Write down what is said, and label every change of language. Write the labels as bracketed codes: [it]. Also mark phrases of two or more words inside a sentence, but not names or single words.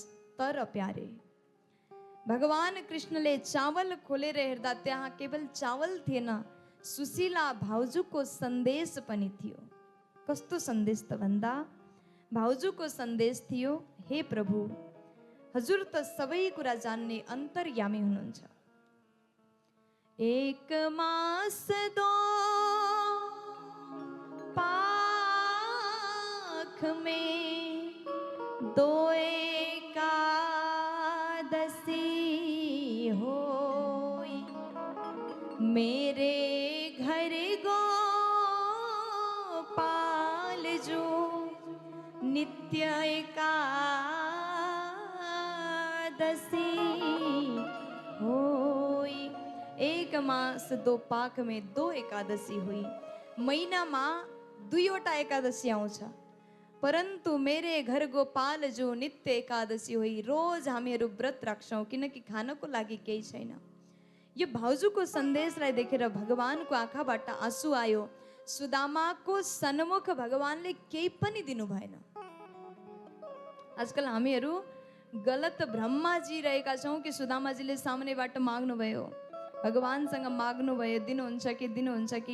[ne] तर प्यारे, भगवान कृष्णले चावल खोलेर हेर्दा त्यहाँ केवल चावल थिएन, सुशीला भाउजूको सन्देश पनि थियो। कस्तो सन्देश त भन्दा, भाउजूको सन्देश थियो, हे प्रभु, हजुर त सबै कुरा जान्ने अन्तर्यामी हुनुहुन्छ। [hi] एक मास दो पाख में दो एकादशी होई, मेरे घर गोपाल जो नित्य एकादशी होई। एक मास दो पाक में दो एकादशी हुई। [ne] महिनामा दुईवटा एकादशी आउँछ, परन्तु [hi] मेरे घर गोपाल जो नित्य एकादशी हुई। [ne] रोज हामीहरू व्रत राख्छौँ किनकि खानको लागि केही छैन। यो भाउजूको सन्देशलाई देखेर भगवानको आँखाबाट आँसु आयो। सुदामाको सन्मुख भगवानले केही पनि दिनु भएन। आजकल हामीहरू गलत भ्रममा जिरहेका छौँ कि सुदामाजीले सामनेबाट माग्नुभयो, भगवानसँग माग्नुभयो, दिनुहुन्छ कि दिनुहुन्छ कि।